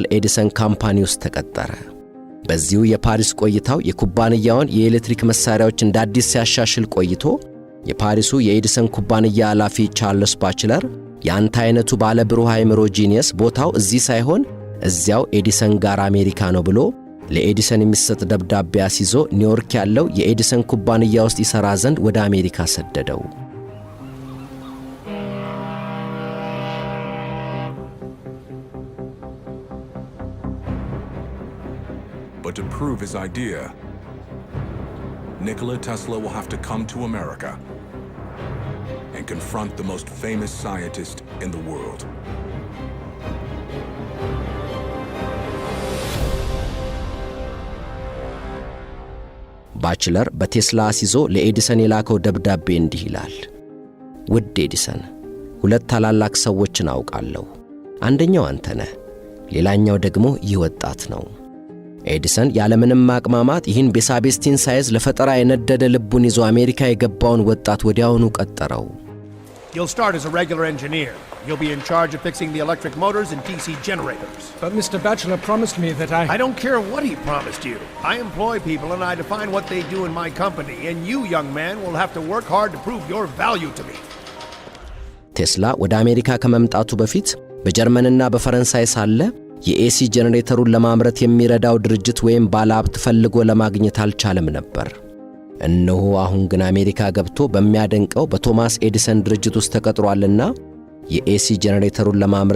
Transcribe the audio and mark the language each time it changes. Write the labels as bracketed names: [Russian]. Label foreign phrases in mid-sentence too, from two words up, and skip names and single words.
[Amharic] ኤዲሰን ካምፓኒ ውስጥ ተቀጠረ። በዚሁ የፓሪስ ቆይታው የኩባንያውን የኤሌክትሪክ መሳሪያዎች እንደ አዲስ ሲያሻሽል ቆይቶ የፓሪሱ የኤዲሰን ኩባንያ ኃላፊ ቻርልስ ባችለር ያንተ አይነቱ ባለ ብሩህ አእምሮ ጂኒየስ ቦታው እዚህ ሳይሆን እዚያው ኤዲሰን ጋር አሜሪካ ነው ብሎ ለኤዲሰን የሚሰጥ ደብዳቤ አስይዞ ኒውዮርክ ያለው የኤዲሰን ኩባንያ ውስጥ ይሰራ ዘንድ ወደ አሜሪካ ሰደደው። [English] But to prove his idea, Nikola Tesla will have to come to America and confront the most famous scientist in the world. [Amharic] ባችለር በቴስላ አስይዞ ለኤዲሰን የላከው ደብዳቤ እንዲህ ይላል። ውድ ኤዲሰን፣ 2 ታላላቅ ሰዎችን አውቃለሁ። አንደኛው አንተ ነህ፣ ሌላኛው ደግሞ ይህ ወጣት ነው። ኤዲሰን ያለምንም ማቅማማት ይህን ቤሳቤስቲን ሳይዝ ለፈጠራ የነደደ ልቡን ይዞ አሜሪካ የገባውን ወጣት ወዲያውኑ ቀጠረው። [English] You'll start as a regular engineer. You'll be in charge of fixing the electric motors and DC generators. But Mr. Batchelor promised me that I don't care what he promised you. I employ people and I define what they do in my company, and you, young man, will have to work hard to prove your value to me. [Amharic] ቴስላ ወደ አሜሪካ ከመምጣቱ በፊት በጀርመንና በፈረንሳይ ሳለ የኤሲ ጄኔሬተሩን ለማምረት የሚረዳው ድርጅት ወይም ባለሀብት ፈልጎ ለማግኘት አልቻለም ነበር። እነሆ አሁን ግን አሜሪካ ገብቶ በሚያደንቀው በቶማስ ኤዲሰን ድርጅት ውስጥ ተቀጥሯልና የኤሲ ጄኔሬተሩን ለማምረት